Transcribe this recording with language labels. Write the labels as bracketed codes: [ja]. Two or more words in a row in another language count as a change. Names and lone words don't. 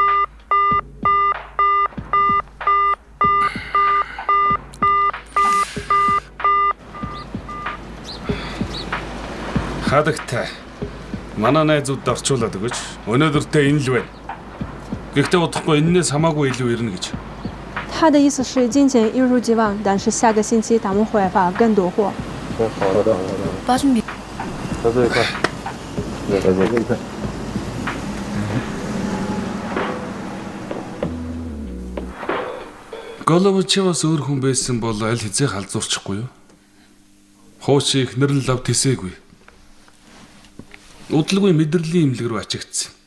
[mn] Хадагтай. Манай найзууд орчуулад өгөөч. Өнөөдөртөө энэ л байна. Гэхдээ удахгүй энэс хамаагүй илүү ирнэ гэж. [zh] 他的意思是金钱一如既往，但是下个星期他们会发更多货。 [mn] Болно би. Головчевас өөр хүн байсан бол аль хэзээ халзуурчихгүй юу? Хууч ихнэр нь лав тэсээгүй. Удалгүй мэдрэлийн имлэг рүү ачигдсан.